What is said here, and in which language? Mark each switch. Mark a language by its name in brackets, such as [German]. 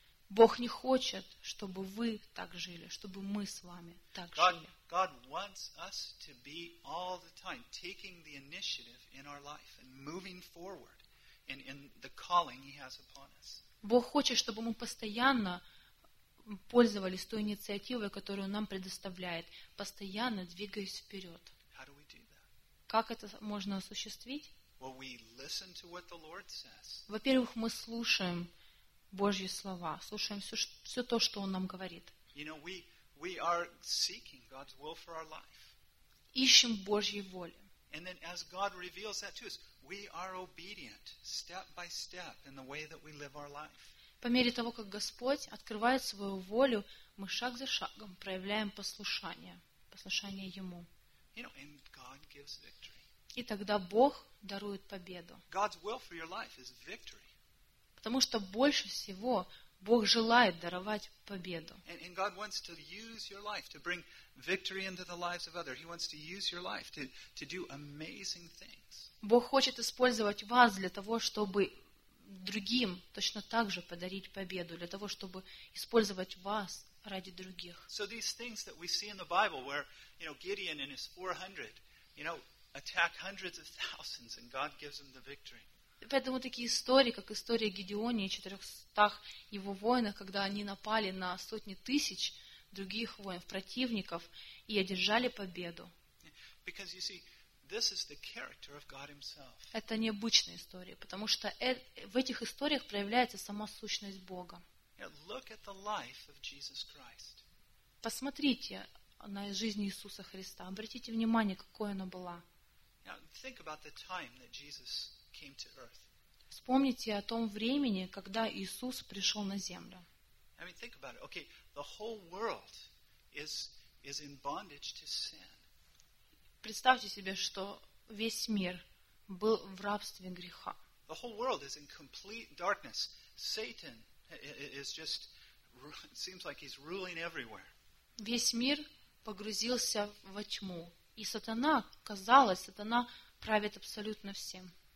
[Russian] Бог не хочет, чтобы вы так жили, чтобы мы с вами так жили. [English] God wants us to be all the time taking the initiative in our life and moving forward in the calling He has upon us. [Russian] Бог хочет, чтобы мы постоянно пользовались той инициативой, которую нам предоставляет, постоянно двигаясь вперед. [English] How do we do that? [Russian] Как это можно осуществить? [English] Well, we listen to what the Lord says. [Russian] Во-первых, мы слушаем Божьи слова, слушаем все то, что Он нам говорит. [English] You know, we are seeking God's will for our life. [Russian] Ищем Божьей воли. [English] And then as God reveals that to us, we are obedient step by step in the way that we live our life. [Russian] По мере того, как Господь открывает свою волю, мы шаг за шагом проявляем послушание Ему. [English] You know, and God gives victory. [Russian] И тогда Бог дарует победу. [English] God's will for your life is victory. [Russian] Потому что больше всего Бог желает даровать победу. [English] And God wants to use your life to bring victory into the lives of others. He wants to use your life to do amazing things. [Russian] Бог хочет использовать вас для того, чтобы другим точно так же подарить победу, для того, чтобы использовать вас ради других. [English] So these things that we see in the Bible where, you know, Gideon and his 400, you know, attack hundreds of thousands and God gives them the victory. [Russian] Поэтому такие истории, как история Гедеона и 400 его воинов, когда они напали на сотни тысяч других воинов, противников, и одержали победу. [English] Because, you see, this is the character of God himself. [Russian] Это необычная история, потому что в этих историях проявляется сама сущность Бога. [English] Look at the life of Jesus Christ. [Russian] Посмотрите на жизнь Иисуса Христа. Обратите внимание, какой она была. [English] Think about the time that Jesus came to earth. [Russian] Вспомните о том времени, когда Иисус пришел на землю. [English] I mean, think about it. Okay, the whole world is in bondage to sin. [Russian] Представьте себе, что весь мир был в рабстве греха. [English] The whole world is in complete darkness. Satan is just seems like he's ruling everywhere. [Russian] Весь мир погрузился во тьму, и сатана, казалось, сатана правит абсолютно всем.